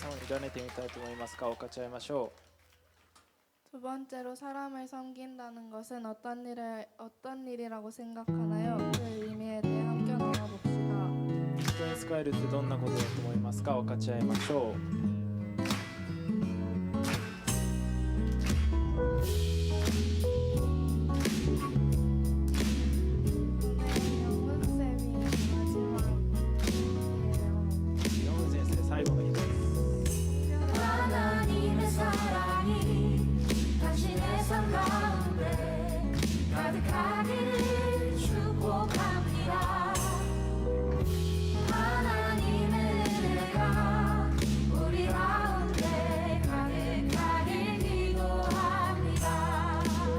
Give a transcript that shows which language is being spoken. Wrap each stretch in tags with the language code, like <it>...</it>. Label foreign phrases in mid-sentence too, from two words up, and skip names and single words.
<ja>委ねてみたいと思いますが分かち合いましょ</ja> <ko>두 번째로 사람을 섬긴다는 것은 어떤 일이라고 생각하나요? 그 의미에 대해 함께 나눠봅시다.</ko> <ja>う。人に仕えるってどんなことだと思いますか分かち合いましょう。</ja> <ko>영훈쌤이 마지막이에요.</ko> <ja>ヨン先生最後の日です。</ja> <ko>하나님의 사랑이 당신의 삶 가운데 가득하기를 축복합니다. 하나님의 은혜가 우리 가운데 가득하길 기도합니다.</ko>